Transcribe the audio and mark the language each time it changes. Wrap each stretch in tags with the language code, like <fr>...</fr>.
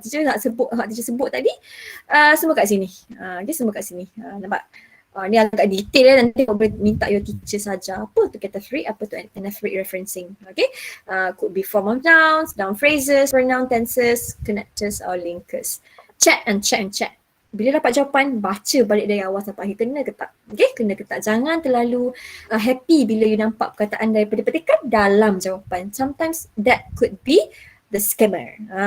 <ms>Teacher sebut tadi semua kat sini. Okay, semua kat sini. Nampak? Ni agak detail nanti awak boleh minta your teacher saja. Apa tu kata free, apa tu anaphoric referencing. Okay.</ms> <en>Could be form of nouns, noun phrases, pronoun tenses, connectors or linkers. Check and check and check.</en> <ms>Bila dapat jawapan, baca balik dari awal sampai akhir. Kena ke tak? Okay, kena ke tak? Jangan terlalu happy bila you nampak perkataan daripada petikan dalam jawapan.</ms> <en>Sometimes that could be the scammer.</en>